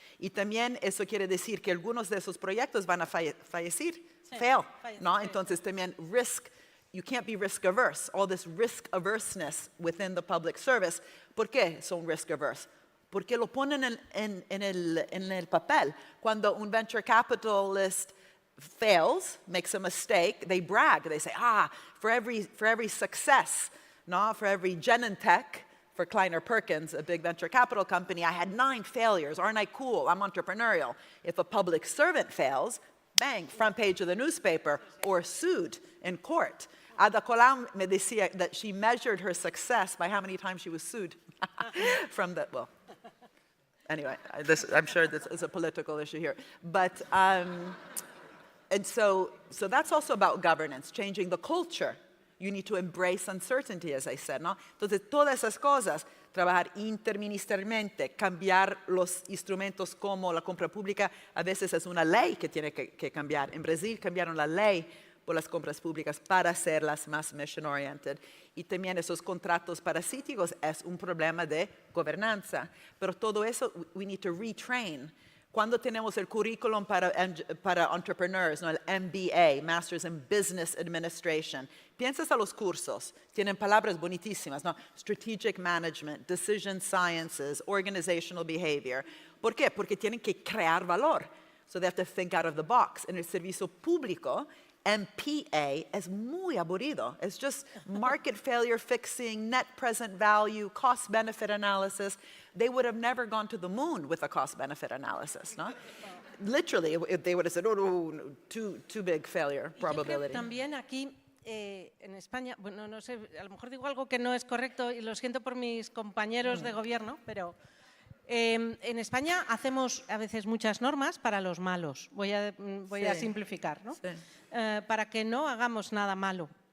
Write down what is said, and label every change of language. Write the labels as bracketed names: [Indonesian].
[Spanish] Y también eso quiere decir que algunos de esos proyectos van a fallecer, fail, ¿no? Entonces también [English] risk, you can't be risk averse, all this risk averseness within the public service. [Spanish] ¿Por qué son [English] risk averse? [Spanish] Porque lo ponen en el papel. Cuando un [English] venture capitalist fails, makes a mistake, they brag, they say, for every success, no, for every Genentech, for Kleiner Perkins, a big venture capital company, I had 9 failures. Aren't I cool? I'm entrepreneurial. If a public servant fails, bang, front page of the newspaper, or sued in court. Ada Colau [Spanish] me decía [English] that she measured her success by how many times she was sued from the, well, anyway, I'm sure this is a political issue here. But, and so that's also about governance, changing the culture. You need to embrace uncertainty, as I said, ¿no? [Spanish] Entonces, todas esas cosas, trabajar interministerialmente, cambiar los instrumentos como la compra pública, a veces es una ley que tiene que cambiar. En Brasil cambiaron la ley por las compras públicas para hacerlas más mission-oriented. Y también esos contratos parasíticos es un problema de gobernanza. Pero todo eso, [English] we need to retrain. [Spanish] Cuando tenemos el currículum para entrepreneurs, ¿no? El MBA, Masters in Business Administration, piensas a los cursos, tienen palabras bonitísimas, ¿no? [English] Strategic Management, Decision Sciences, Organizational Behavior. [Spanish] ¿Por qué? Porque tienen que crear valor. [English] So they have to think out of the box. [Spanish] En el servicio público, MPA es muy aburrido. [English] It's just market failure fixing, net present value, cost-benefit analysis. They would have never gone to the moon with a cost-benefit analysis, ¿no? literally, they would have said, oh, no, too big failure [Spanish] Y yo creo que [English] probability. [Spanish] también aquí en España, bueno, no sé, a lo mejor digo algo que no es correcto y lo siento por mis compañeros de gobierno, pero en España hacemos a veces muchas normas para los malos. Voy a Sí. simplificar, ¿no? Sí. Para que no hagamos nada malo.